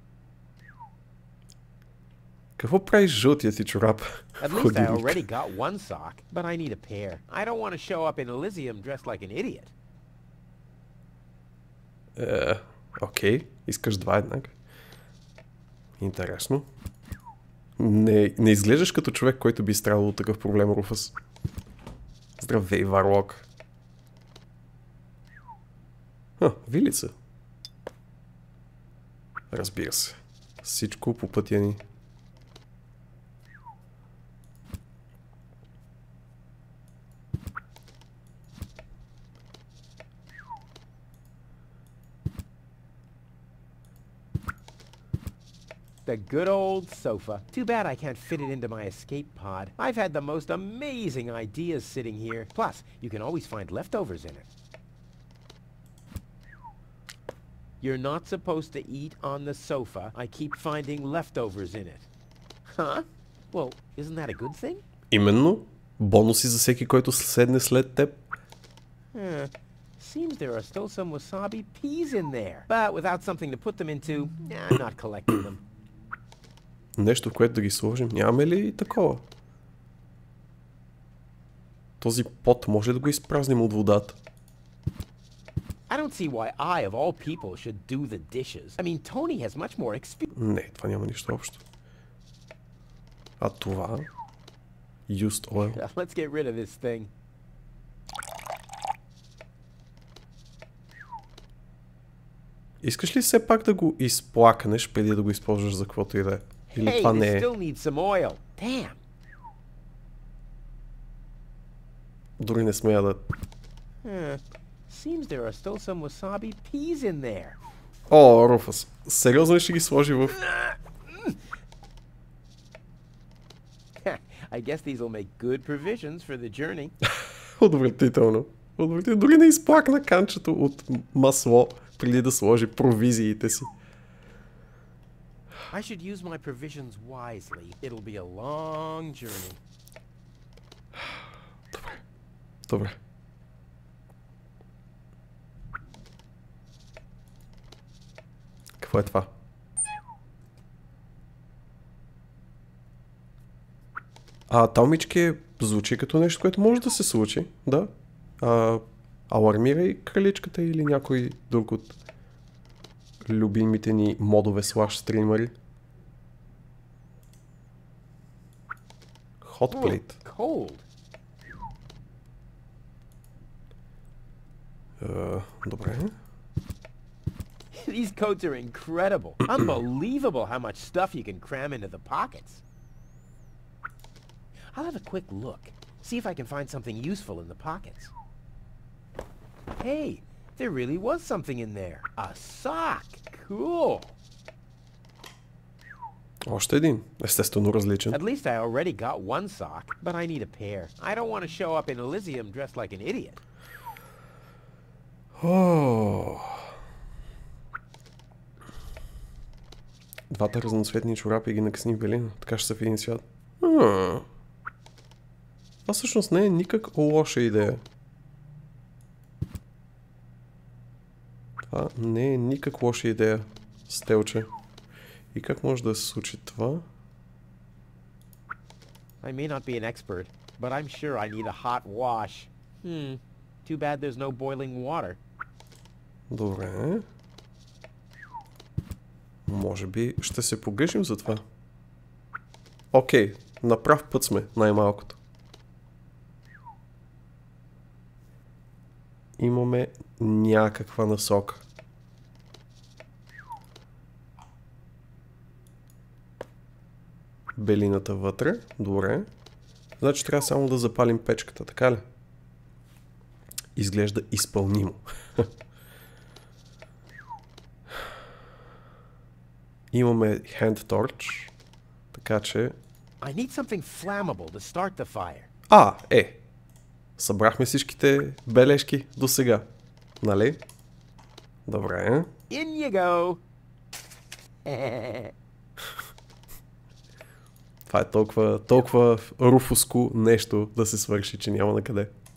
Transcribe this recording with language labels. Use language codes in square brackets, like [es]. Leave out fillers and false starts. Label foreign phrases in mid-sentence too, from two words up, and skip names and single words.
[bg] Какво правиш жълтия ти чорап? [en] At least I already got one sock, but I need a pair. I don't want to show up in Elysium dressed like an idiot. [bg] Окей, искаш два еднак. Интересно. Не изглеждаш като човек, който би страдал от такъв проблем, Руфъс. Здравей, Варлок. Вилица. Разбира се. Всичко по пътя ни. [en] The good old sofa. Too bad I can't fit it into my escape pod. I've had the most amazing ideas sitting here. Plus, you can always find leftovers in it. You're not supposed to eat on the sofa. I keep finding leftovers in it. Huh? Well, isn't that a good thing? [bg] Именно. Бонуси за всеки, който седне след теб. [en] Seems there are still some wasabi peas in there. But without something to put them into, I'm not collecting them. [bg] Нещо, в което да ги сложим. Нямаме ли такова? Този пот може да го изпразним от водата. [en] I don't see why I, of all people, should do the dishes. I mean, Tony has much more experience. [bg] Не, това няма нищо общо. А това? [en] Used oil. Let's get rid of this thing. [bg] Искаш ли все пак да го изплакнеш преди да го използваш за каквото и да е? Или [en] Hey, [bg] това не [en] this [bg] е? [en] still needs some oil. Damn. [bg] Дори не смея да... [en] Seems there are still some wasabi peas in there. [bg] О, Руфус, сериозно ли ще ги сложи в... [en] I guess these will make good provisions for the journey. [bg] Отвратително. Отвратително. Дори не изплакна канчето от масло преди да сложи провизиите си. [en] I should use my provisions wisely. It'll be a long journey. [bg] Добре. Какво е това? Талмички звучи като нещо, което може да се случи, да. Алармирай краличката или някой друг от любимите ни модове слаш стримери. [en] Hot plate. Cold. [bg] Добре. [en] These coats are incredible. Unbelievable how much stuff you can cram into the pockets. I'll have a quick look. See if I can find something useful in the pockets. Hey, there really was something in there. A sock. Cool. [bg] Още един. Естествено различен. [en] At least I already got one sock, but I need a pair. I don't want to show up in Elysium dressed like an idiot. [bg] Двата разноцветни чорапи ги накъсни в белина. Така ще са в един свят. Това всъщност не е никак лоша идея. Това не е никак лоша идея, Стелче. И как може да се случи това? [en] I may not be an expert, but I'm sure I need a hot wash. Too bad there's no boiling water. [bg] Добре. Може би ще се погрижим за това. Окей, на прав път сме, най-малкото. Имаме някаква насока. Белината вътре. Добре. Значи трябва само да запалим печката, така ли? Изглежда изпълнимо. Имаме [en] hand torch, [bg] така че... [en] I need something flammable to start the fire. [bg] Събрахме всичките бележки до сега. Нали? Добре. [en] In you go. [bg] Това е толкова руфуско нещо да се свърши, че няма на къде.